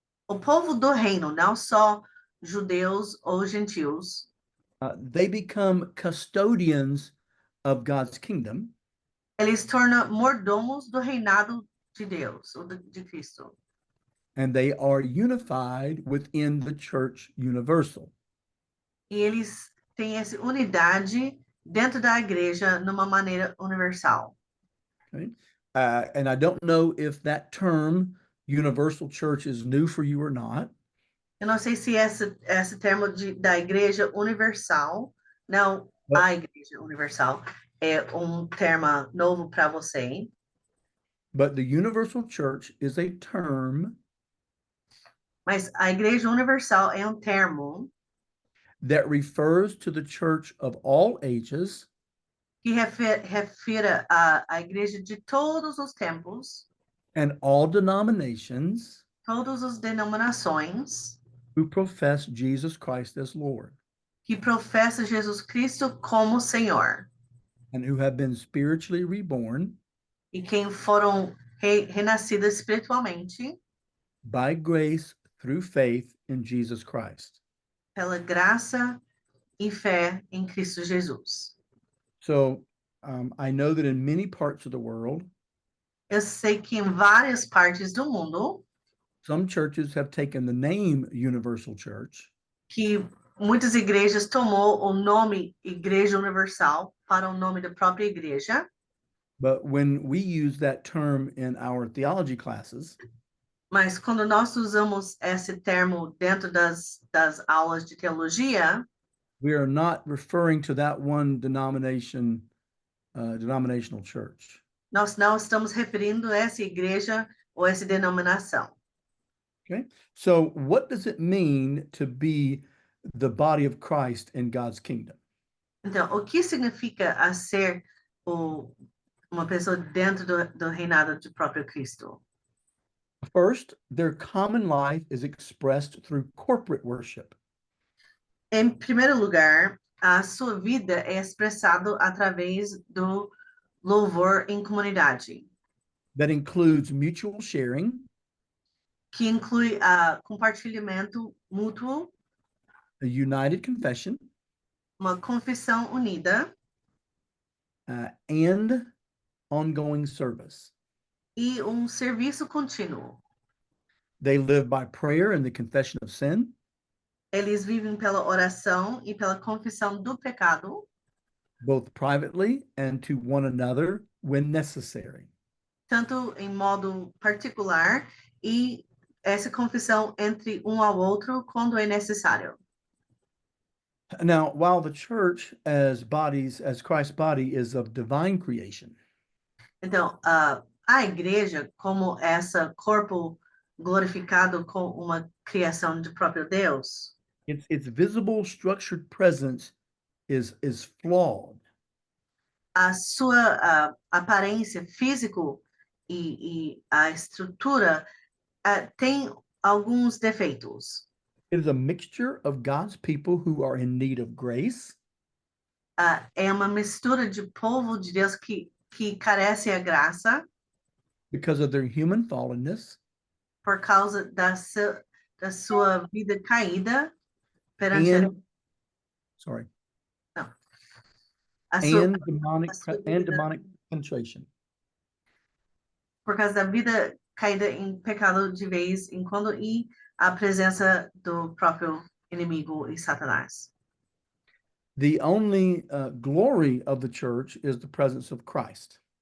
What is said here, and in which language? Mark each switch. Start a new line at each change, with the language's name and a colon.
Portuguese: O povo do reino, não só judeus ou gentios,
English: they become custodians of God's kingdom,
Portuguese: eles tornam mordomos do reinado de Deus, ou de Cristo.
English: and they are unified within the church universal.
Portuguese: E eles têm essa unidade dentro da igreja numa maneira universal.
English: Okay. And I don't know if that term universal church is new for you or not.
Portuguese: Eu não sei se esse termo da igreja universal, não
English: But-
Portuguese: a igreja universal, é termo novo para você.
English: But the universal church is a term
Portuguese: Mas a igreja universal é termo
English: that refers to the church of all ages
Portuguese: que refere à igreja de todos os tempos,
English: and all denominations
Portuguese: todas as denominações
English: who profess Jesus Christ as Lord
Portuguese: que professam Jesus Cristo como Senhor
English: and who have been spiritually reborn
Portuguese: e quem foram renascidas espiritualmente
English: by grace through faith in Jesus Christ.
Portuguese: pela graça e fé em Cristo Jesus.
English: So I know that in many parts of the world,
Portuguese: Eu sei que em várias partes do mundo,
English: some churches have taken the name Universal Church
Portuguese: que muitas igrejas tomou o nome Igreja Universal para o nome da própria igreja,
English: but when we use that term in our theology classes,
Portuguese: mas quando nós usamos esse termo dentro das aulas de teologia,
English: we are not referring to that one denominational church.
Portuguese: nós não estamos referindo a essa igreja ou essa denominação.
English: Okay. So what does it mean to be the body of Christ in God's kingdom?
Portuguese: Então, o que significa a ser uma pessoa dentro do reinado do próprio Cristo?
English: First, their common life is expressed through corporate worship.
Portuguese: Em primeiro lugar, a sua vida é expressada através do louvor em comunidade,
English: That includes mutual sharing,
Portuguese: que inclui compartilhamento mútuo,
English: a united confession,
Portuguese: uma confissão unida
English: and ongoing service.
Portuguese: e serviço contínuo.
English: They live by prayer and the confession of sin,
Portuguese: Eles vivem pela oração e pela confissão do pecado,
English: both privately and to one another when necessary.
Portuguese: tanto em modo particular e essa confissão entre ao outro quando é necessário.
English: Now, while the church as Christ's body is of divine creation,
Portuguese: Então, a igreja, como esse corpo glorificado com uma criação de próprio Deus,
English: its visible structured presence is flawed.
Portuguese: a sua aparência físico e a estrutura tem alguns defeitos.
English: It is a mixture of God's people who are in need of grace
Portuguese: É uma mistura de povo de Deus que carece a graça
English: because of their human fallenness
Portuguese: por causa da sua vida caída perante
English: and sorry,
Portuguese: a sua,
English: and demonic
Portuguese: a sua vida,
English: demonic penetration.
Portuguese: por causa da vida caída em pecado de vez em quando e a presença do próprio inimigo e Satanás.
English: The only glory of the church is the presence of Christ.